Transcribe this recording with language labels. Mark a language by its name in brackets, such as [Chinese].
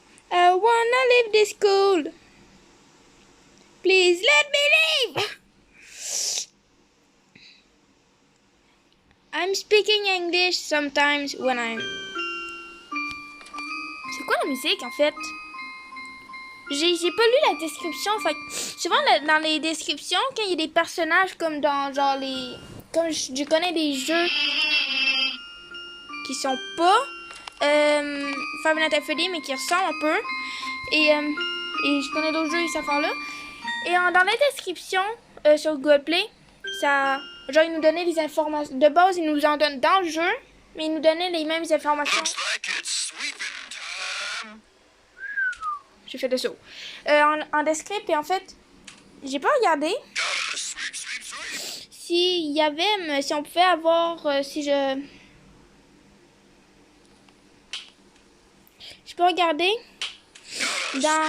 [English] I wanna leave this school. Please let me leave. I'm speaking English sometimes when I'm... [French] C'est quoi la musique en fait? J'ai pas lu la description. Fait que souvent dans les descriptions, quand il y a des personnages comme dans genre les... Comme je connais des jeux qui sont pas Five Nights at Freddy's mais qui ressemblent un peu. Et je connais d'autres jeux et cette affaire-là. Et dans la description sur Google Play, ça, genre ils nous donnaient des informations. De base, ils nous en donnent dans le jeu, mais ils nous donnaient les mêmes informations. [English] Looks like it's sweeping time. [French] J'ai fait le saut. En descript, et en fait, j'ai pas regardé [English] Gotta sweep, sweep, sweep. [French] s'il y avait, si on pouvait avoir, si je... Je peux regarder [English] Gotta [French] dans...